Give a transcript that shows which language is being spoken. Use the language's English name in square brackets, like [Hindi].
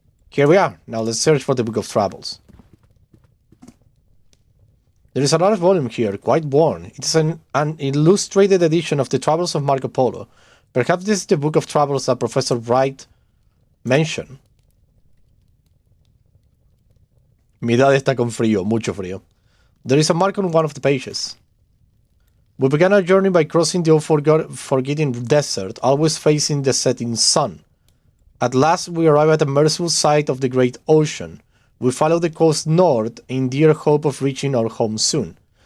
[English] Here we are. Now let's search for the Book of Travels. There is a large volume here, quite worn. It is an illustrated edition of the Travels of Marco Polo. Perhaps this is the Book of Travels that Professor Wright mentioned. [Spanish] Mi dad está con frío, mucho frío. [English] There is a mark on one of the pages. We began our journey by crossing the forgotten desert, always facing the setting sun. At last we arrive at the merciful sight of the great ocean. We follow the coast north in dear hope of reaching our home soon.